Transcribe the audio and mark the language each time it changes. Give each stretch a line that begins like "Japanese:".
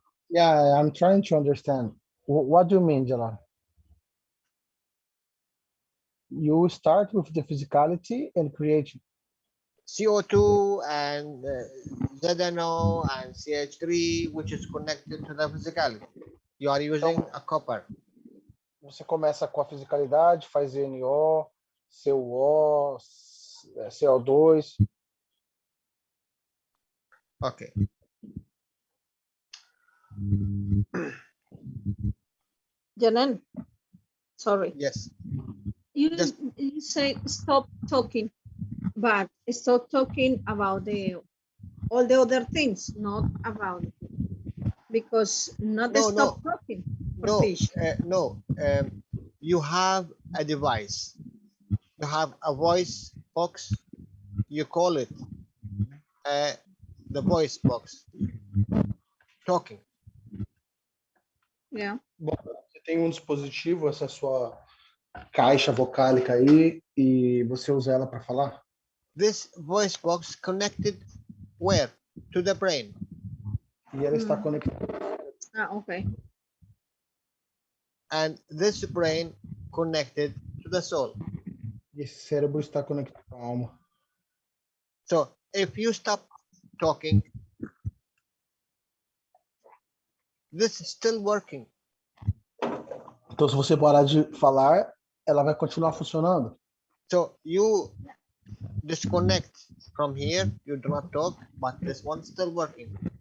English: Yeah, I'm trying to understand. What do you mean, Jalal? You start with the physicality and create CO2 and ZNO and CH3, which is connected to the physicality. You are using a copper.
Portuguese: Você começa com a fisicalidade, faz NO, CO, CO2.
English: Okay. Janan, sorry. Yes. You Just- you say stop talking, but stop talking about all the other things, not about because not No, stop talking. for No, fish. no. You have a device. You have a voice box. You call it the voice box. Talking. Yeah.
Portuguese: Bom, você tem um dispositivo, essa sua caixa vocálica aí, e você usa ela para falar?
English: This voice box connected where? To the brain.
Portuguese: E ela está conectada.
English: Ah, okay. And this brain connected to the soul.
Portuguese: E esse cérebro está conectado com a alma.
English: So if you stop talking, this is still working.
Portuguese: Então, se você parar de falar, ela vai continuar funcionando.
English: So you disconnect from here, you do not talk, but this one's still working.